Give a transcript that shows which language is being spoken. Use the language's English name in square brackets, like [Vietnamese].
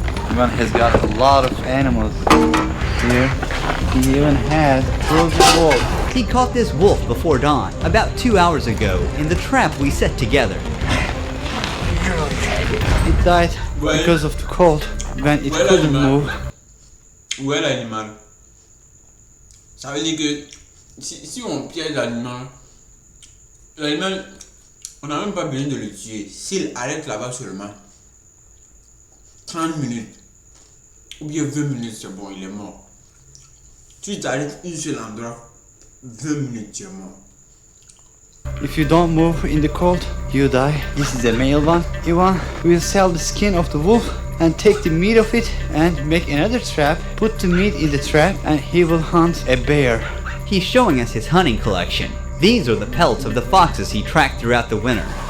[English] Yvonne has got a lot of animals here. He even has a frozen wolf. He caught this wolf before dawn, about 2 hours ago, in the trap we set together. It died because of the cold, when it couldn't move. [French] Où est l'animal? Ça veut dire que si on piège l'animal, on n'a même pas besoin de le tuer. S'il arrête là-bas seulement 30 minutes ou bien 20 minutes, c'est bon, il est mort. Tu t'arrêtes un seul endroit, 20 minutes, tu es mort. [English] If you don't move in the cold, you die. This is a male one. Ivan will sell the skin of the wolf and take the meat of it and make another trap, put the meat in the trap, and he will hunt a bear. He's showing us his hunting collection. These are the pelts of the foxes he tracked throughout the winter.